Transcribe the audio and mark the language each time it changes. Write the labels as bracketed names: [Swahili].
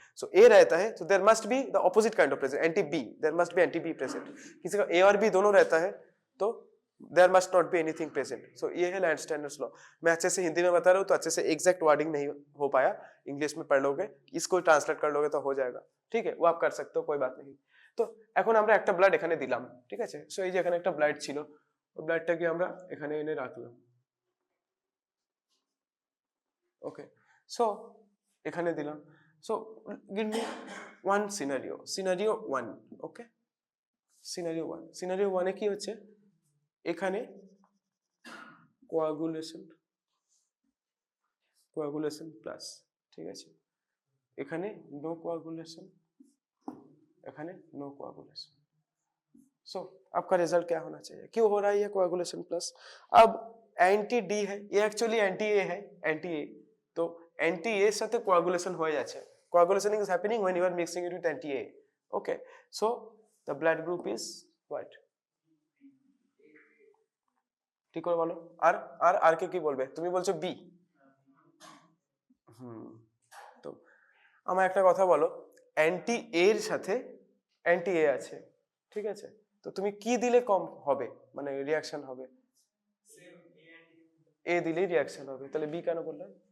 [Hindi] सो ए रहता है तो [English] There must be the opposite kind of present, anti B, there must be anti B present. [Hindi] किसी का ए और बी दोनों रहता है तो [English] There must not be anything present. [Hindi] सो ये है लैंडस्टेनर्स लॉ। मैं अच्छे से हिंदी में बता रहा हूँ तो अच्छे से एग्जैक्ट वर्डिंग नहीं हो पाया, इंग्लिश में पढ़ लोगे, इसको ट्रांसलेट कर लोगे तो हो जाएगा, ठीक है, वो आप कर सकते हो, कोई बात नहीं। [Bangla] তো এখন আমরা একটা ব্লাড এখানে দিলাম, ঠিক আছে, সো এই যে এখানে একটা ব্লাড ছিল, ওই ব্লাডটাকে আমরা এখানে এনে রাখলাম, ওকে, সো এখানে দিলাম। [English] so give me one scenario 1, [Bangla] ওকে, সিনারিও 1, সিনারিও 1 এ কি হচ্ছে, এখানে কোয়াগুলেশন প্লাস, ঠিক আছে, এখানে নো কোয়াগুলেশন, এখানে नो कोआगुलेशन। [Hindi] सो आपका रिजल्ट क्या होना चाहिए, क्यों हो रहा है ये कोआगुलेशन प्लस। अब एंटी डी है, ये एक्चुअली एंटी ए है, एंटी ए, तो एंटी ए साथे कोआगुलेशन हो जाচ্ছে, [English] coagulation is happening when you are mixing it with anti A, [Hindi] okay. [English] so the blood group is what, [Bangla] ঠিক করে বলো, আর আর আর কে কি বলবে, তুমি বলছো বি, তো আমার একটা কথা বলো, এন্টি এ এর সাথে এন্টি এ আছে, ঠিক আছে, তো তুমি কি দিলে কম হবে, মানে রিঅ্যাকশন হবে, এ দিলেই রিঅ্যাকশন হবে, তাহলে বি কেন বললাম।